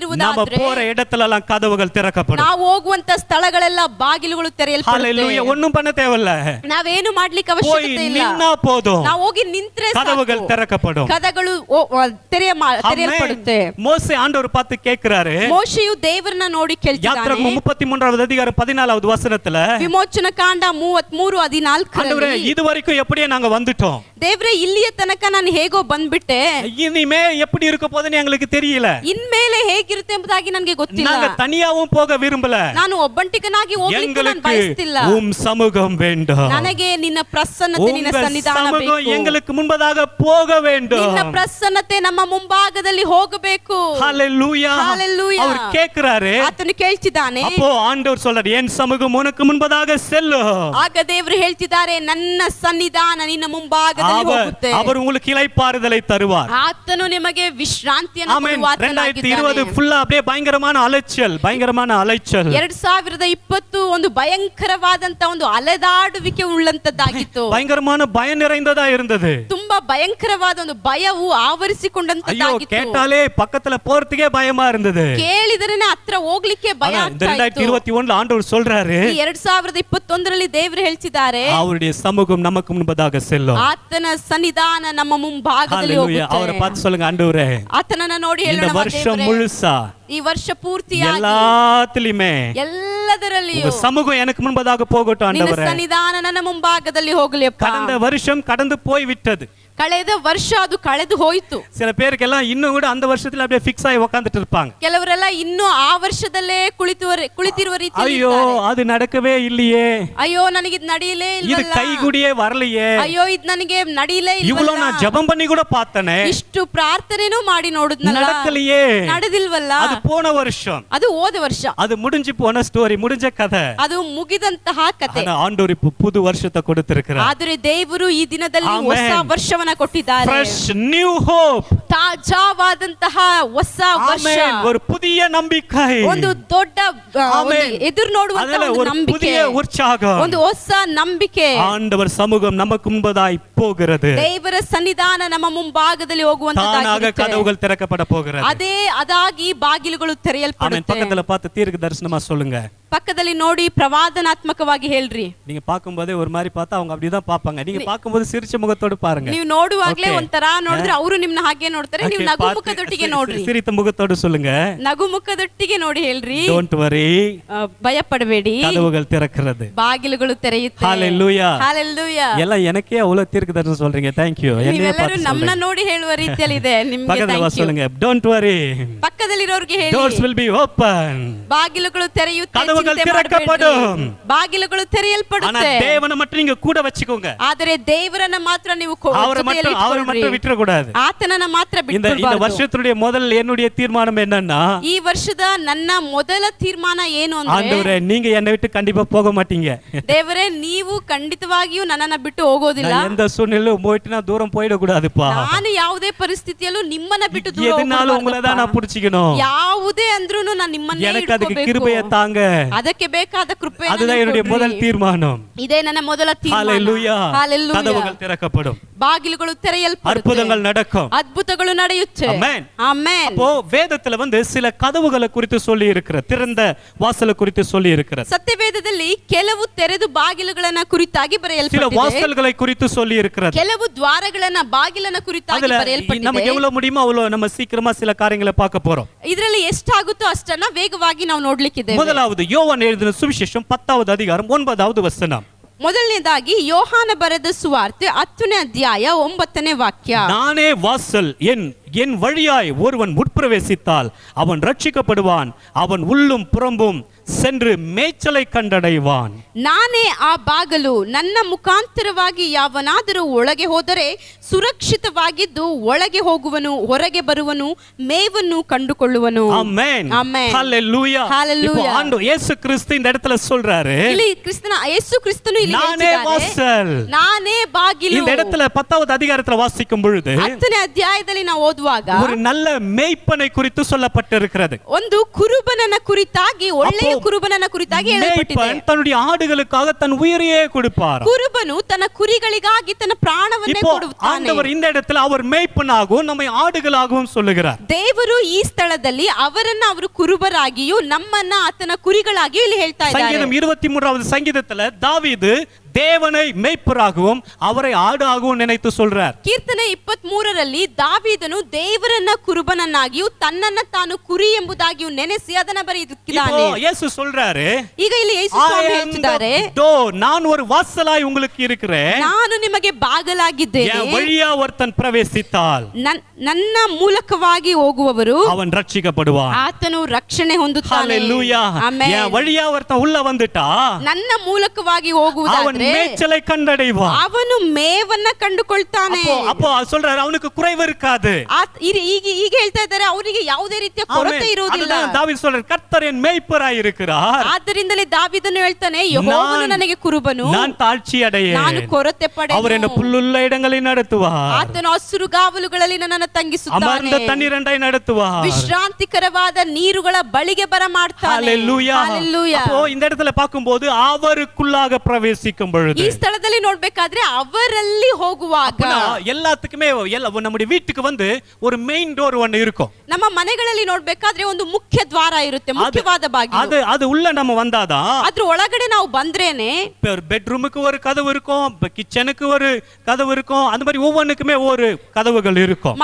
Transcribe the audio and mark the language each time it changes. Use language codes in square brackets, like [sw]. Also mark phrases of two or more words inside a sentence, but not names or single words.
[ta] போற இடத்துல எல்லாம் கதவுகள் திறக்கப்படும். [kn] ನಾವು ಹೋಗುವಂತ ಸ್ಥಳಗಳೆಲ್ಲ ಬಾಗಿಲುಗಳು ಬಾಗಿಲುಗಳು [ta] ஹalleluya [kn] ತೆರೆಯಲ್ಪಡುತ್ತೆ. [ta] ஒண்ணும் பண்ண தேவையில்ல. [kn] ನಾವೇನು ಮಾಡ್ಲಿಕ್ಕೆ [ta] போய் [kn] ಅವಶ್ಯಕತೆ ಇಲ್ಲ. [ta] நின்னா போதும். [kn] ನಾವು ಹೋಗಿ ನಿಂತ್ರೆ [ta] கதவுகள் [kn] ಸಾಕು. [ta] திறக்கப்படும். [kn] ಕದಗಳು ತೆರೆಯಲ್ಪಡುತ್ತೆ. [ta] மோசே ஆண்டவர் பார்த்து கேக்குறாரு. [kn] ಮೋಶೆಯು ದೇವರನ್ನ ನೋಡಿ [ta] யாத்திராகமம் [kn] ಕೇಳ್ತಿದ್ದಾನೆ. [ta] 33வது அதிகாரம் 14வது வசனத்துல [kn] ವಿಮೋಚನ ಕಾಂಡ 33:14 [ta] ஆண்டவரே இது வரைக்கும் எப்படியே நாங்க வந்துட்டோம். [kn] ದೇವ್ರೆ ಇಲ್ಲಿಯ ತನಕ ನಾನು ಹೇಗೋ ಬಂದ್ಬಿಟ್ಟೆ, [ta] இனிமே எப்படி இருக்க போதுன்னு எங்களுக்கு தெரியல. [kn] ಇನ್ಮೇಲೆ ಹೇಗಿರುತ್ತೆ ಎಂಬುದಾಗಿ ನನಗೆ ಗೊತ್ತಿಲ್ಲ. [ta] நாங்க தனியாவும் போக விரும்பல. [kn] ನಾನು ಒಬ್ಬಂಟಿಗನಾಗಿ ಹೋಗ್ಲಿಕ್ಕೆ ನಾನು [ta] எங்களுக்கு [kn] ಬಯಸ್ತಿಲ್ಲ. [ta] உம் சமூகம் வேண்டும். [kn] ನನಗೆ ನಿನ್ನ ಪ್ರಸನ್ನತೆ, ನಿನ್ನ [ta] உங்க [kn] ಸನ್ನಿಧಾನ [ta] சமூகம் [kn] ಬೇಕು. [ta] எங்களுக்கு முன்பதாக போக வேண்டும். [kn] ನಿನ್ನ ಪ್ರಸನ್ನತೆ ನಮ್ಮ ಮುಂಭಾಗದಲ್ಲಿ ಹೋಗಬೇಕು. [ta] ஹalleluya. [kn] Hallelujah. [ta] அவர் கேக்குறாரு. [kn] ಆತನು ಕೇಳ್ತಿದ್ದಾನೆ. [ta] அப்போ ஆண்டவர் சொல்றாரு என் சமூகம் உனக்கு முன்பதாக செல்லும். [kn] ಆಗ ದೇವರು ಹೇಳ್ತಿದ್ದಾರೆ, ನನ್ನ ಸನ್ನಿಧಾನ ನಿನ್ನ ಮುಂಭಾಗದಲ್ಲಿ ಹೋಗುತ್ತೆ. [ta] அவர் உங்களுக்கு இளைப்பாறுதலை தருவார். [kn] ಆತನು ನಿಮಗೆ ವಿಶ್ರಾಂತಿಯನ್ನು [ta] ஆமென். [kn] ಕೊಡುವ ಆತನಾಗಿದ್ದಾನೆ. [ta] 2020 ಫುಲ್ಲಾ அப்படியே பயங்கரமான அலைச்சல். [kn] 2020 ಒಂದು ಭಯಂಕರವಾದಂತ ಒಂದು ಅಲೆದಾಡುವಿಕೆ ಉಳ್ಳಂತದ್ದಾಗಿತ್ತು. [ta] பயங்கரமான பயம் நிறைந்ததா இருந்தது. [kn] ತುಂಬಾ ಭಯಂಕರವಾದ ಒಂದು ಭಯವು [ta] ஐயோ [kn] ಆವರಿಸಿಕೊಂಡಂತದ್ದಾಗಿತ್ತು. [ta] கேட்டாலே பக்கத்துல போறதுக்கே பயமா இருந்தது. [kn] ಕೇಳಿದರೇನೆ ಹತ್ರ ಹೋಗ್ಲಿಕ್ಕೆ ಭಯ [ta] ஆனா இந்த 2021ல ஆண்டவர் சொல்றாரு [kn] 2021ರಲ್ಲಿ ದೇವರು ಹೇಳ್ತಿದ್ದಾರೆ, [ta] அவருடைய சமூகம் நமக்கு முன்பதாக செல்லும். [kn] ಆತನ ಸನ್ನಿಧಾನ ನಮ್ಮ ಮುಂಭಾಗದಲ್ಲಿ [ta] ஹalleluya. அவரை [kn] ಹೋಗುತ್ತೆ. [ta] பார்த்து சொல்லுங்க, ஆண்டவரே [kn] ಆತನನ್ನ ನೋಡಿ [ta] இந்த [kn] ಹೇಳೋಣ, [ta] வருஷம் [kn] ದೇವರೇ, [ta] முழுசா [kn] ಈ ವರ್ಷ ಪೂರ್ತಿಯಾಗಿ [ta] எல்லாத்துலயுமே [kn] ಎಲ್ಲದರಲ್ಲಿಯೂ [ta] உங்க சமூகம் எனக்கு முன்பதாக போகட்டும் [kn] ನಿನ್ನ [ta] ஆண்டவரே. [kn] ಸನ್ನಿಧಾನ ನನ್ನ ಮುಂಭಾಗದಲ್ಲಿ ಹೋಗಲಿಯಪ್ಪ. [ta] கடந்த வருஷம் கடந்து போய் விட்டது. [kn] ಕಳೆದ ವರ್ಷ ಅದು ಕಳೆದು ಹೋಯಿತು. [ta] சில பேருக்கெல்லாம் இன்னும் கூட அந்த வருஷத்துல அப்படியே ஃபிக்ஸ் ஆகி உட்கார்ந்துட்டு இருப்பாங்க. [kn] ಕೆಲವರೆಲ್ಲ ಇನ್ನೂ ಆ ವರ್ಷದಲ್ಲೇ ಕುಳಿತಿರುವ ರೀತಿಯಲ್ಲಿ [ta] ஐயோ [kn] ಇದ್ದಾರೆ. [ta] அது நடக்கவே இல்லையே, [kn] ಅಯ್ಯೋ ನನಗೆ ಇದು ನಡೀಲೇ [ta] இது [kn] ಇಲ್ವಲ್ಲ, [ta] கைகூடியே வரலையே, [kn] ಅಯ್ಯೋ ಇದು ನನಗೆ ನಡೀಲೇ [ta] இவ்வளவு [kn] ಇಲ್ವಲ್ಲ, [ta] நான் ஜெபம் பண்ணி கூட பார்த்தனே, [kn] ಇಷ್ಟು ಪ್ರಾರ್ಥನೆನೂ ಮಾಡಿ ನೋಡಿದ್ನಲ್ಲ, [ta] நடக்கலையே, [kn] ನಡೆದಿಲ್ವಲ್ಲ. [ta] அது போன வருஷம், [kn] ಅದು ಹೋದ ವರ್ಷ, [ta] அது முடிஞ்சு போன ஸ்டோரி, முடிஞ்ச கதை. [kn] ಅದು ಮುಗಿದಂತಹ ಕತೆ. [ta] ஆனா ஆண்டவர் இப்ப புது வருஷத்தை கொடுத்திருக்கிறார். [kn] ಆದರೆ ದೇವರು ಈ ದಿನದಲ್ಲಿ Amen. ಹೊಸ ವರ್ಷವನ್ನ ಕೊಟ್ಟಿದ್ದಾರೆ. [en] Fresh new hope. [kn] ತಾಜಾವಾದಂತಹ ಹೊಸ ವರ್ಷ, [ta] Amen. ஒரு புதிய நம்பிக்கை, [kn] ಒಂದು ದೊಡ್ಡ Amen. ಎದುರು ನೋಡುವಂತ [ta] அதுல [kn] ಒಂದು [ta] ஒரு [kn] ನಂಬಿಕೆ, [ta] புதிய உற்சாகம். [kn] ಒಂದು ಹೊಸ ನಂಬಿಕೆ. [ta] ஆண்டவர் சமூகம் நமக்கு முன்பதாய் போகிறது. [kn] ದೇವರ ಸನ್ನಿಧಾನ ನಮ್ಮ ಮುಂಭಾಗದಲ್ಲಿ [ta] தானாக [kn] ಹೋಗುವಂತದ್ದಾಗಿರುತ್ತೆ. [ta] கதவுகள் திறக்கப்பட போகிறது. [kn] ಅದಾಗಿ ಬಾಗಿಲುಗಳು [ta] ஆமென். [kn] ತೆರೆಯಲ್ಪಡುತ್ತೆ. [ta] பக்கத்துல பார்த்து தீர்க்க தரிசனமா சொல்லுங்க. [kn] ಪಕ್ಕದಲ್ಲಿ ನೋಡಿ ಪ್ರವಾದನಾತ್ಮಕವಾಗಿ ಹೇಳ್ರಿ. [ta] நீங்க பாக்கும்போதே ஒரு மாதிரி பார்த்தா அவங்க அப்படிதான் பாப்பாங்க. நீங்க பாக்கும்போது சிரிச்ச முகத்தோடு பாருங்க. [kn] ನೀವು ನೋಡುವಾಗ್ಲೇ Okay. ಒಂಥರ ನೋಡಿದ್ರೆ ಅವರು ನಿಮ್ನ ಹಾಗೆ ನೋಡ್ತಾರೆ. ನೀವು Okay, ನಗು [ta] பார்த்து [kn] ಮುಖದೊಟ್ಟಿಗೆ ನೋಡ್ರಿ. [ta] சிரித்த முகத்தோடு சொல்லுங்க. [kn] ನಗು ಮುಖದೊಟ್ಟಿಗೆ ನೋಡಿ ಹೇಳ್ರಿ. [en] Don't worry. [kn] ಭಯ ಪಡಬೇಡಿ, [ta] கதவுகள் திறக்கிறது. [kn] ಬಾಗಿಲುಗಳು ತೆರೆಯುತ್ತೆ. [ta] Hallelujah. [kn] Hallelujah. [ta] எல்லாம் எனக்கே அவ்வளவு தீர்க்க தரிசனம் சொல்றீங்க. [en] Thank you. [ta] என்னைய [kn] ನೀವೆಲ್ಲರೂ [ta] பார்த்து [kn] ನಮ್ಮನ್ನ [ta] சொல்லுங்க. [kn] ನೋಡಿ ಹೇಳುವ ರೀತಿಯಲ್ಲಿ ಇದೆ. ನಿಮ್ಗೆ [ta] பக்கத்துல [en] thank you. [ta] சொல்லுங்க. [en] Don't worry. [kn] ಪಕ್ಕದಲ್ಲಿರೋರ್ಗೆ ಹೇಳಿ, [en] Doors will be open. [kn] ಬಾಗಿಲುಗಳು ತೆರೆಯುತ್ತೆ, [ta] கதவுகள் [kn] ಚಿಂತೆ [ta] திறக்கப்படும். [kn] ಮಾಡಬೇಡಿ. ಬಾಗಿಲುಗಳು [ta] ஆனா [kn] ತೆರೆಯಲ್ಪಡುತ್ತೆ. [ta] தேவனை மட்டும் நீங்க கூட வச்சுக்கோங்க. [kn] ಆದರೆ ದೇವರನ್ನ ಮಾತ್ರ ನೀವು [ta] அவரை மட்டும் விட்டுற கூடாது. [kn] ಆತನನ್ನ ಮಾತ್ರ [ta] இந்த இந்த [kn] ಬಿಟ್ಬಿಡಬಾರದು. [ta] வருஷத்துடைய முதல் என்னுடைய தீர்மானம் என்னன்னா, [kn] ಈ ವರ್ಷದ ನನ್ನ ಮೊದಲ ತೀರ್ಮಾನ ಏನು ಅಂದ್ರೆ, [ta] ஆண்டவரே நீங்க என்னை விட்டு கண்டிப்பா போக மாட்டீங்க. [kn] ದೇವರೇ ನೀವು ಖಂಡಿತವಾಗಿಯೂ ನನ್ನನ್ನ ಬಿಟ್ಟು ಹೋಗೋದಿಲ್ಲ. [ta] நான் எந்த சூழ்நிலையிலும் போயிட்டுனா தூரம் போயிட கூடாதுப்பா. [kn] ನಾನು ಯಾವುದೇ ಪರಿಸ್ಥಿತಿಯಲ್ಲೂ ನಿಮ್ಮನ್ನ ಬಿಟ್ಟು ದೂರ [ta] எதுனாலும் உங்களை தான் நான் பிடிச்சிக்கணும். [kn] ಯಾವುದೇ ಅಂದ್ರೂನು ನಾನು ನಿಮ್ಮನ್ನೇ [ta] எனக்கு அதுக்கு [kn] ಹಿಡ್ಕೋಬೇಕು. [ta] கிருபையை தாங்க. [kn] ಅದಕ್ಕೆ ಬೇಕಾದ ಕೃಪೆ [ta] அதுதான் என்னுடைய முதல் தீர்மானம். [kn] ಇದೇ ನನ್ನ ಮೊದಲ [ta] ஹalleluya. [kn] ತೀರ್ಮಾನ. Hallelujah. [ta] கதவுகள் திறக்கப்படும். [kn] ಬಾಗಿಲುಗಳು ತೆರೆಯಲ್ಪಡುತ್ತೆ. [ta] அற்புதங்கள் நடக்கும். [kn] ಅದ್ಭುತಗಳು ನಡೆಯುತ್ತೆ. [ta] Amen. [kn] ಆಮೆನ್. [ta] அப்போ வேதத்துல சில கதவுகளை குறித்து சொல்லி இருக்கிற, திறந்த வாசலை குறித்து சொல்லி இருக்கிற, [kn] ಸತ್ಯವೇದದಲ್ಲಿ ಕೆಲವು ತೆರೆದು ಬಾಗಿಲುಗಳನ್ನ ಕುರಿತಾಗಿ [ta] சில [kn] ಬರೆಯಲ್ಪಟ್ಟಿದೆ. [ta] வாசல்களை குறித்து சொல்லி இருக்கிறது. [kn] ಕೆಲವು ದ್ವಾರಗಳನ್ನ ಬಾಗಿಲನ್ನ ಕುರಿತಾಗಿ [ta] அதுல [kn] ಬರೆಯಲ್ಪಟ್ಟಿದೆ. [ta] நமக்கு எவ்வளவு முடியுமோ அவ்வளவு நம்ம சீக்கிரமா சில காரியங்களை பார்க்க போறோம். [kn] ಇದರಲ್ಲಿ ಎಷ್ಟಾಗುತ್ತೋ ಅಷ್ಟನ್ನ ವೇಗವಾಗಿ ನಾವು ನೋಡ್ಲಿಕ್ಕಿದ್ದೇವೆ. [ta] முதலாவது யோவான் எழுதின சுவிசேஷம் 10வது அதிகாரம் 9வது வசனம். [kn] ಮೊದಲನೇದಾಗಿ ಯೋಹಾನ ಬರೆದ ಸುವಾರ್ತೆ 10ನೇ ಅಧ್ಯಾಯ 9ನೇ ವಾಕ್ಯ. [ta] நானே வாசல், என் வழியாய் ஒருவன் உட்பிரவேசித்தால் அவன் ரட்சிக்கப்படுவான், அவன் உள்ளும் புறம்பும் சென்று மேய்ச்சலை கண்டடைவான். [kn] ನಾನೇ ಆ ಬಾಗಲು, ನನ್ನ ಮುಖಾಂತರವಾಗಿ ಯಾವನಾದರೂ ಒಳಗೆ ಹೋದರೆ ಸುರಕ್ಷಿತವಾಗಿದ್ದು ಒಳಗೆ ಹೋಗುವನು, ಹೊರಗೆ ಬರುವನು, ಮೇವನ್ನು ಕಂಡುಕೊಳ್ಳುವನು. [ta] ஆமென். [kn] ಆಮೆನ್. [ta] ஹalleluya. [kn] Hallelujah. [ta] இப்போ ஆண்டவர் இயேசு கிறிஸ்து இந்த இடத்துல சொல்றாரு, [kn] ಇಲ್ಲಿ ಯೇಸು ಕ್ರಿಸ್ತನು ಇಲ್ಲಿ [ta] நானே வாசல். [kn] ನಾನೇ ಬಾಗಿಲು. [ta] இந்த இடத்துல 10வது அதிகாரத்துல வாசிக்கும் பொழுது [kn] 10ನೇ ಅಧ್ಯಾಯದಲ್ಲಿ ನಾವು ಓದುವಾಗ [ta] ஒரு நல்ல மேய்ப்பனை குறித்து சொல்லப்பட்டிருக்கிறது. [kn] ಒಂದು ಕುರುಬನನ ಕುರಿತಾಗಿ, ಒಳ್ಳೆಯ [ta] அப்போ [kn] ಕುರುಬನನ ಕುರಿತಾಗಿ ಹೇಳಲ್ಪಟ್ಟಿದೆ. [ta] மேய்ப்பன் தன்னுடைய ஆடுகளுக்காக தன் உயிரையே கொடுப்பார். [kn] ಕುರುಬನು ತನ್ನ ಕುರಿಗಳಿಗಾಗಿ ತನ್ನ ಪ್ರಾಣವನ್ನೇ [ta] இப்போ [kn] ಕೊಡುತ್ತಾನೆ. [ta] ஆண்டவர் இந்த இடத்துல அவர் மேய்ப்பனாகவும் நம்மை ஆடுகளாகவும் சொல்லுகிறார். [kn] ದೇವರು ಈ ಸ್ಥಳದಲ್ಲಿ ಅವರನ್ನ ಅವರು ಕುರುಬರಾಗಿಯೂ ನಮ್ಮನ್ನ ಆತನ ಕುರಿಗಳಾಗಿಯೂ ಇಲ್ಲಿ ಹೇಳ್ತಾ ಇದ್ದಾರೆ. [ta] சங்கீதம் 23வது சங்கீதத்துல தாவீது தேவனை மேய்ப்பராகவும் அவரை ஆடாகவும் நினைத்து சொல்றார். [kn] ಕೀರ್ತನೆ 23ರಲ್ಲಿ ದಾವೀದನು ದೇವರನ್ನ ಕುರುಬನನ್ನಾಗಿಯೂ ತನ್ನನ್ನ ತಾನು ಕುರಿ ಎಂಬುದಾಗಿಯೂ ನೆನೆಸಿ ಅದನ್ನ [ta] இப்போ [kn] ಬರೆದಿದ್ದಾನೆ. [ta] இயேசு சொல்றாரு, [kn] ಈಗ ಇಲ್ಲಿ ಯೇಸು ಸ್ವಾಮಿ ಹೇಳ್ತಿದ್ದಾರೆ, [ta] நான் ஒரு வாசலாய் உங்களுக்கு இருக்கிறேன், [kn] ನಾನು ನಿಮಗೆ ಬಾಗಲಾಗಿದ್ದೇನೆ, [ta] என் வழியா ஒருத்தன் பிரவேசித்தால் [kn] ನನ್ನ ಮೂಲಕವಾಗಿ ಹೋಗುವವರು [ta] அவன் ரட்சிக்கப்படுவான். [kn] ಆತನು ರಕ್ಷಣೆ ಹೊಂದುತ್ತಾನೆ. [ta] ஹalleluya. [kn] ಆಮೆನ್. [ta] என் வழியா ஒருத்தன் உள்ள வந்துட்டா [kn] ನನ್ನ ಮೂಲಕವಾಗಿ [ta] அவன் [kn] ಹೋಗುವುದಾದ್ರೆ [ta] மேய்ச்சலை கண்டடைவான். [kn] ಅವನು ಮೇವನ್ನ ಕಂಡುಕೊಳ್ತಾನೆ. [ta] அப்போ சொல்றாரு, அவனுக்கு குறைவு இருக்காது. [kn] ಈಗ ಹೇಳ್ತಾ ಇದ್ದಾರೆ, ಅವರಿಗೆ ಯಾವುದೇ ರೀತಿಯ ಕೊರತೆ ಇರುವುದಿಲ್ಲ. [ta] அதுதான் தாவீது சொல்றார், கர்த்தர் என் மேய்ப்பராய் இருக்கிறார், [kn] ಆದ್ದರಿಂದಲೇ ದಾವೀದನು ಹೇಳ್ತಾನೆ, ಯೆಹೋವನು ನನಗೆ ಕುರುಬನು, [ta] நான் தாழ்ச்சி அடையேன், [kn] ನಾನು ಕೊರತೆ [ta] அவர் என்ன [kn] ಪಡೆಯುವೆನು. [ta] புல்லுள்ள இடங்களில் நடத்துவார், [kn] ಆತನು ಹಸುರುಗಾವಲುಗಳಲ್ಲಿ ನನ್ನನ್ನು ತಂಗಿಸುತ್ತಾನೆ, [ta] அமர்ந்த தண்ணீரண்டாய் நடத்துவார், [kn] ವಿಶ್ರಾಂತಿಕರವಾದ ನೀರುಗಳ ಬಳಿಗೆ ಬರಮಾಡ್ತಾನೆ. [ta] ஹalleluya. [kn] ಹಲ್ಲೆಲೂಯಾ. [ta] அப்போ இந்த இடத்துல பார்க்கும்போது அவருக்குள்ளாக பிரவேசிக்கும் பொழுது, [kn] ಈ ಸ್ಥಳದಲ್ಲಿ ನೋಡ್ಬೇಕಾದ್ರೆ ಅವರಲ್ಲಿ ಹೋಗುವಾಗ [ta] எல்லாத்துக்குமே நம்முடைய வீட்டுக்கு வந்து ஒரு [en] main door [ta] ஒன்னு இருக்கும். [kn] ನಮ್ಮ ಮನೆಗಳಲ್ಲಿ ನೋಡ್ಬೇಕಾದ್ರೆ ಒಂದು ಮುಖ್ಯ ದ್ವಾರ ಇರುತ್ತೆ, ಮುಖ್ಯವಾದ ಬಾಗಿಲು. [ta] அது உள்ள நம்ம வந்தாதான் [kn] ಅದ್ರ ಒಳಗಡೆ ನಾವು ಬಂದ್ರೇನೆ [ta] பெட்ரூமுக்கு ஒரு கதவு இருக்கும், கிச்சனுக்கு ஒரு கதவு இருக்கும், அந்த மாதிரி ஒவ்வொன்றுக்குமே ஒரு கதவுகள் இருக்கும்.